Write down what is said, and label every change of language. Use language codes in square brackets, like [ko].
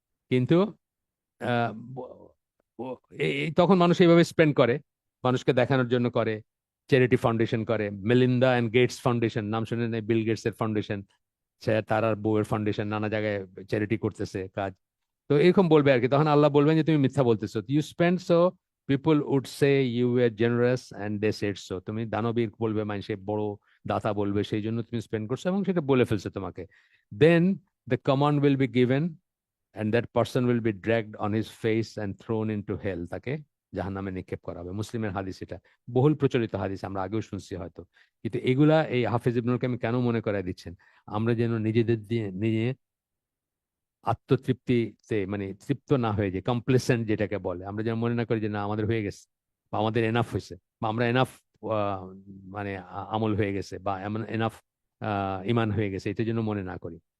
[bn] কিন্তু আহ, ব- তখন মানুষ এইভাবে স্পেন্ড করে, মানুষকে দেখানোর জন্য করে, চ্যারিটি ফাউন্ডেশন করে, মেলিন্ডা অ্যান্ড গেটস ফাউন্ডেশন, নাম শুনে নেই, বিল গেটস এর ফাউন্ডেশন, সে তার আর বউয়ের ফাউন্ডেশন, নানা জায়গায় চ্যারিটি করতেছে কাজ। তো এরকম বলবে আর কি, তখন আল্লাহ বলবেন যে তুমি মিথ্যা বলতেছো, [en] you spend so people would say you are generous and they said so, [bn] তুমি দানবীর বলবে, মানুষে বড় দাতা বলবে, সেই জন্য তুমি স্পেন্ড করছো, এবং সেটা বলে ফেলছে তোমাকে। [en] then the command will be given and that person will be dragged on his face and thrown into hell, [bn] তাকে জাহান্নামে নিক্ষেপ করা হবে। মুসলিমের হাদিস এটা, বহুল প্রচলিত হাদিস, আমরা আগেও শুনছি হয়তো। কিন্তু এগুলা এই হাফেজ ইবনুল কাইম কেন মনে করায় দিচ্ছেন, আমরা যেন নিজেদের দিয়ে নিজে আত্মতৃপ্তিতে মানে তৃপ্ত না হয়ে যায়, কমপ্লেসেন্ট যেটাকে বলে, আমরা যেন মনে না করি যে না আমাদের হয়ে গেছে, বা আমাদের এনাফ হয়েছে, বা আমরা এনাফ মানে আমল হয়ে গেছে, বা এমন এনাফ ইমান হয়ে গেছে, এটা যেন মনে না করি।